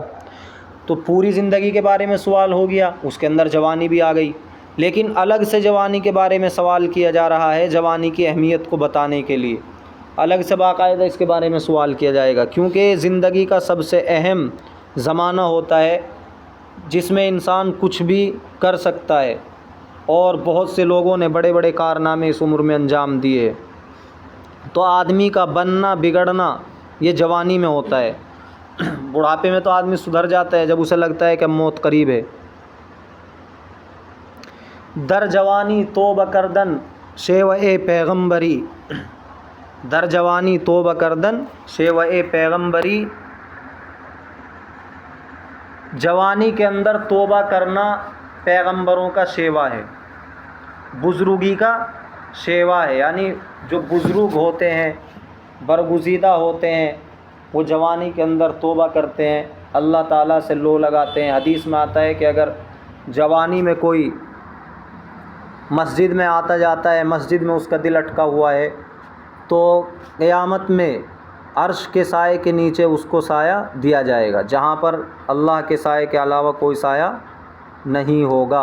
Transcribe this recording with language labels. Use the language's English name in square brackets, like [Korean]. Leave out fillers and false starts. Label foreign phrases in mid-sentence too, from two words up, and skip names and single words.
[Urdu] تو پوری زندگی کے بارے میں سوال ہو گیا، اس کے اندر جوانی بھی آ گئی، لیکن الگ سے جوانی کے بارے میں سوال کیا جا رہا ہے، جوانی کی اہمیت کو بتانے کے لیے الگ سے باقاعدہ اس کے بارے میں سوال کیا جائے گا، کیونکہ زندگی کا سب سے اہم زمانہ ہوتا ہے جس میں انسان کچھ بھی کر سکتا ہے، اور بہت سے لوگوں نے بڑے بڑے کارنامے اس عمر میں انجام دیے۔ تو آدمی کا بننا بگڑنا یہ جوانی میں ہوتا ہے، بڑھاپے میں تو آدمی سدھر جاتا ہے جب اسے لگتا ہے کہ موت قریب ہے۔ [Persian] در جوانی توبہ کردن شیوہ پیغمبری، در جوانی توبہ کردن شیوہ پیغمبری، [Urdu] جوانی کے اندر توبہ کرنا پیغمبروں کا شیوا ہے، بزرگی کا شیوا ہے، یعنی جو بزرگ ہوتے ہیں، برگزیدہ ہوتے ہیں، وہ جوانی کے اندر توبہ کرتے ہیں، اللہ تعالیٰ سے لو لگاتے ہیں۔ حدیث میں آتا ہے کہ اگر جوانی میں کوئی مسجد میں آتا جاتا ہے، مسجد میں اس کا دل اٹکا ہوا ہے، تو قیامت میں عرش کے سائے کے نیچے اس کو سایہ دیا جائے گا، جہاں پر اللہ کے سائے کے علاوہ کوئی سایہ نہیں ہوگا۔